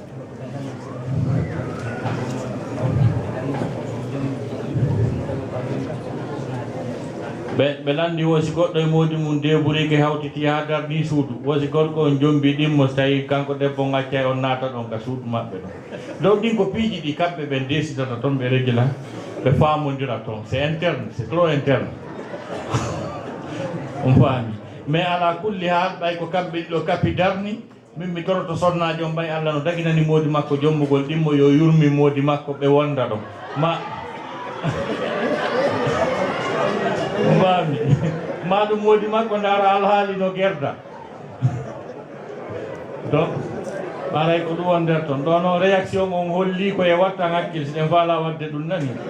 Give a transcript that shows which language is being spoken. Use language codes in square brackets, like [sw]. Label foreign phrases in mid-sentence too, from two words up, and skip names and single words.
[ff] ɓe landi wosi goɗɗo e moodi mum deburike hawtiti ha darni suudu wosi gorko on jombi ɗimmo so tawi kanko debbo gacca e on naata ɗon ka suudu maɓɓe ɗon donc ɗin ko piiji ɗi kamɓe ɓe desidata toon ɓe régula ɓe famodira toon [fr] c'est interne c'est trop interne [ff] on faami mais ala kulli haal ɓay ko kamɓe ɗiɗo kapi darni min mi toroto sonnajo on ɓay Allah no daginani moodi makko jommugol ɗimmo yo yurmi moodi makko ɓe wonda ɗon ma ma ɗum moodi makko ndaara alhaali no gerda donc ɓaray ko ɗum won nder toon ɗon o réaction on holli koye watta hakkil so ɗen faala wadde ɗum nani